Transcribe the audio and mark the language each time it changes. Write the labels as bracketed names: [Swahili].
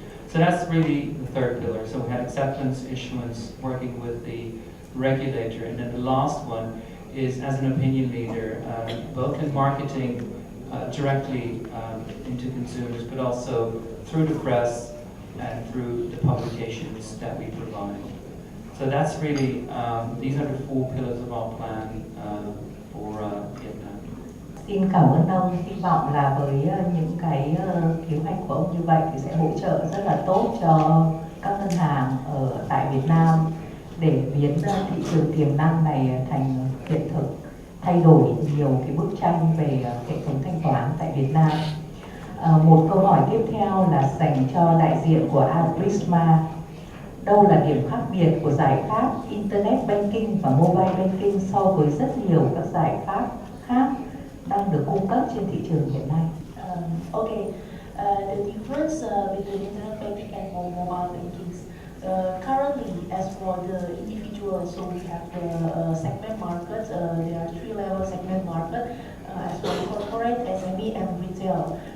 [English] So that's really the third pillar. So we had acceptance, issuance, working with the regulator, and then the last one is as an opinion leader, both in marketing directly into consumers, but also through the press and through the publications that we provide. So that's really, these are the four pillars of our plan for Vietnam. [Vietnamese] Xin cảm ơn ông. Hy vọng là với những cái kế hoạch của ông như vậy thì sẽ hỗ trợ rất là tốt cho các ngân hàng ở tại Việt Nam để biến thị trường tiềm năng này thành hiện thực, thay đổi nhiều cái bức tranh về hệ thống thanh toán tại Việt Nam. Một câu hỏi tiếp theo là dành cho đại diện của Aprisma. Đâu là điểm khác biệt của giải pháp Internet Banking và Mobile Banking so với rất nhiều các giải pháp khác đang được cung cấp trên thị trường hiện nay? [English] The difference between internet banking and mobile banking. Currently, as for the individual, so we have the segment market. There are 3-level segment market, as for corporate, SME, and retail.